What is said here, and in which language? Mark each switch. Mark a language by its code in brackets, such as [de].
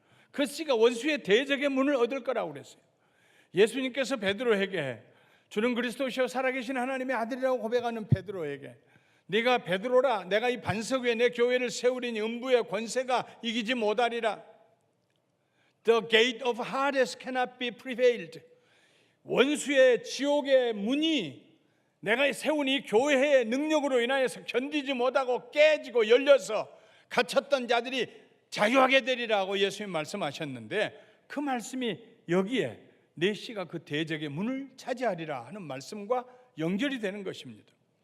[ko] 그 씨가 원수의 대적의 문을 얻을 거라고 그랬어요. 예수님께서 베드로에게 주는 그리스도시요 살아계신 하나님의 아들이라고 고백하는 베드로에게 네가 베드로라, 내가 이 반석 위에 내 교회를 세우리니 음부의 권세가 이기지 못하리라. [en] The gate of Hades cannot be prevailed. [ko] 원수의 지옥의 문이 내가 세운 이 교회의 능력으로 인하여서 견디지 못하고 깨지고 열려서 갇혔던 자들이 자유하게 되리라고 예수님 말씀하셨는데 그 말씀이 여기에 내 씨가 그 대적의 문을 차지하리라 하는 말씀과 연결이 되는 것입니다.